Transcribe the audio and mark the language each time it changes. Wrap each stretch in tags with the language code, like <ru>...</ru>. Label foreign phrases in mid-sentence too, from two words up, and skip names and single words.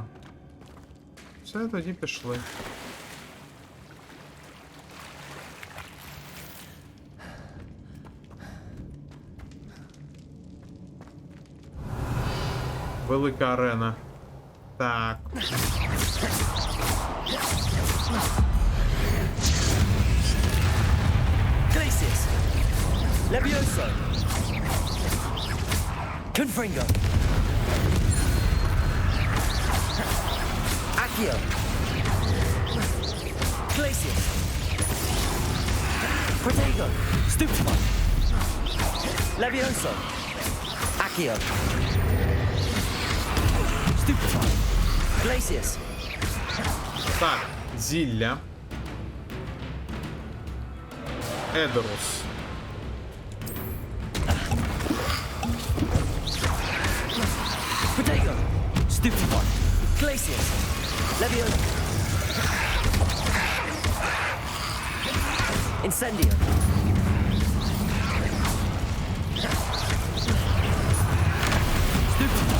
<uk>Все, тоді пішли. Велика арена. Так. Glacius! Levioso! Confringo! Accio! Glacius! Protego! Stupefy! Levioso! Accio! Stupefy! Glacius! Так, зілля. Едорус. Protego! Stupefy! Glacius! Levioso! Incendio! Stupefy!</uk>